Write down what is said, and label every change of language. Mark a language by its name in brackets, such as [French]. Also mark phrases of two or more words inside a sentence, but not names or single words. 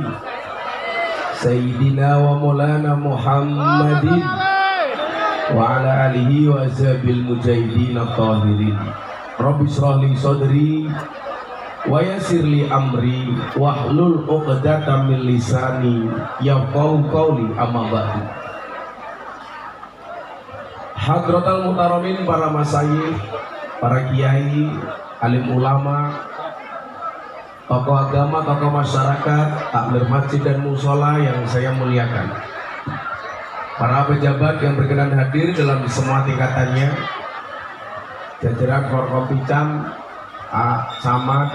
[Arabic] سيدنا ومولانا محمد وعلى آله وأصحابه المجاهدين الطاهرين. رب اشرح لي صدري ويسر لي أمري واحلل عقدة من لساني يفقهوا قولي أما بعد. حضرات المحترمين, [Indonesian] para masyayikh, para kiai, alim ulama, tokoh agama, tokoh masyarakat, takmir masjid dan musola yang saya muliakan, para pejabat yang berkenan hadir dalam semua tingkatannya, jajaran Forkopicam, Camat,